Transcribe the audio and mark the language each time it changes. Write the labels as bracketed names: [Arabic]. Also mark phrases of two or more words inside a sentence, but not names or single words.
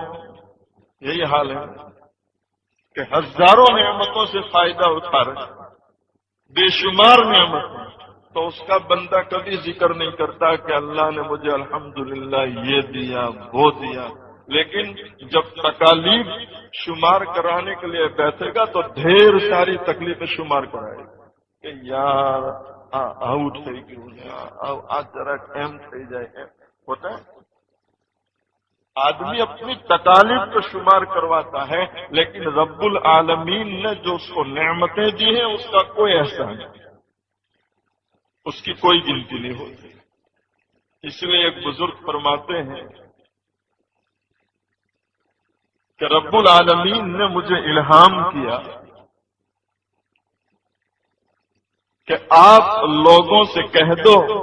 [Urdu] یہی حال ہے کہ ہزاروں نعمتوں سے فائدہ اٹھا رہے، بے شمار نعمت، تو اس کا بندہ کبھی ذکر نہیں کرتا کہ اللہ نے مجھے الحمدللہ یہ دیا وہ دیا، لیکن جب تکالیف شمار کرانے کے لیے بیٹھے گا تو ڈھیر ساری تکلیفیں شمار کرائے گا کہ یار آؤٹ [Gujarati] થઈ ગયું ને આ જરાક એમ થઈ જાય એમ [Urdu] ہوتا ہے۔ آدمی اپنی تکالیف کو شمار کرواتا ہے، لیکن رب العالمین نے جو اس کو نعمتیں دی ہیں اس کا کوئی احسان نہیں، اس کی کوئی گنتی نہیں ہوتی۔ اس لیے ایک بزرگ فرماتے ہیں کہ رب العالمین نے مجھے الہام کیا کہ آپ لوگوں سے کہہ دو